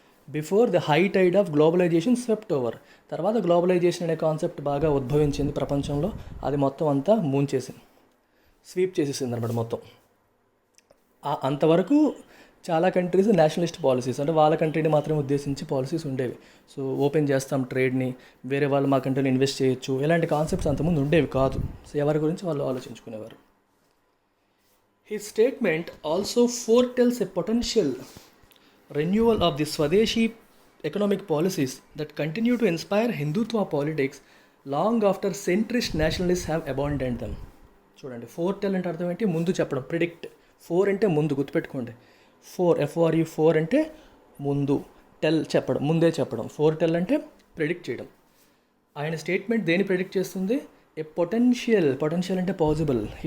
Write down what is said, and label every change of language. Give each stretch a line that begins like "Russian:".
English: Before the high tide of globalisation swept over.
Telugu: తర్వాత globalisation అనే concept బాగా ఉద్భవించింది ప్రపంచంలో, అది మొత్తం అంతా ముంచేసింది, స్వీప్ చేసేసింది అనమాట మొత్తం. అంతవరకు చాలా కంట్రీస్ నేషనలిస్ట్ పాలసీస్ అంటే వాళ్ళ కంట్రీని మాత్రమే ఉద్దేశించి పాలసీస్ ఉండేవి. సో ఓపెన్ చేస్తాం ట్రేడ్ని, వేరే వాళ్ళు మా కంట్రీలో ఇన్వెస్ట్ చేయొచ్చు, ఇలాంటి కాన్సెప్ట్స్ అంతకుముందు ఉండేవి కాదు. సో ఎవరి గురించి వాళ్ళు ఆలోచించుకునేవారు.
English: His statement also foretells a potential renewal of the Swadeshi economic policies that continue to inspire Hindutva politics long after centrist nationalists have abandoned them.
Telugu: చూడండి, ఫోర్టెల్ అంటే అర్థం ఏంటి, ముందు చెప్పడం, ప్రిడిక్ట్. ఫోర్ అంటే ముందు, గుర్తుపెట్టుకోండి. ఫోర్ అంటే ముందు, టెల్ చెప్పడం, ముందే చెప్పడం. ఫోర్టెల్ అంటే ప్రిడిక్ట్ చేయడం. ఆయన స్టేట్మెంట్ దేని ప్రిడిక్ట్ చేస్తుంది, ఏ పొటెన్షియల్ అంటే పాసిబుల్.